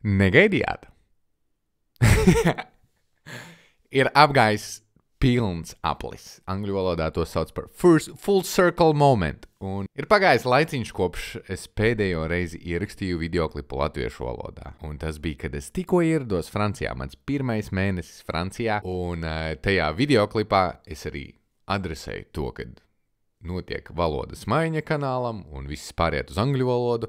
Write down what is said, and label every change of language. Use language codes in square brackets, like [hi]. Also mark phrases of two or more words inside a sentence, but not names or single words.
[lv] Negaidījāt? Ir apgājis pilns aplis. Angļu valodā to sauc par [en] full circle moment. [lv] Un ir pagājis laiciņš, kopš es pēdējo reizi ierakstīju videoklipu latviešu valodā. Un tas bija, kad es tikko ierados Francijā. Mans pirmais mēnesis Francijā. Un tajā videoklipā es arī adresēju to, kad notiek valodas maiņa kanālam un viss pāriet uz angļu valodu.